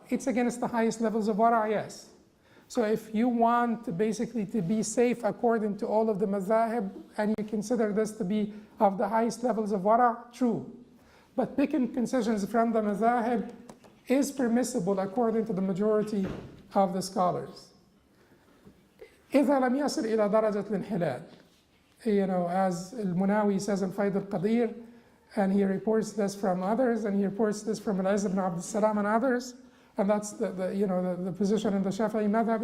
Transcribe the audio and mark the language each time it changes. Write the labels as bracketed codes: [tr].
[en] It's against the highest levels of wara, yes. So if you want basically to be safe according to all of the madhahib, and you consider this to be of the highest levels of wara, true. But picking concessions from the madhahib is permissible according to the majority of the scholars. [ar] إذا لم يصل إلى درجة الانحلال. [en] You know, as al-Munawi says in Fayd al-Qadir, and he reports this from others, and he reports this from al-Izz ibn Abd al-Salam and others, and that's the position in the Shafi'i madhab.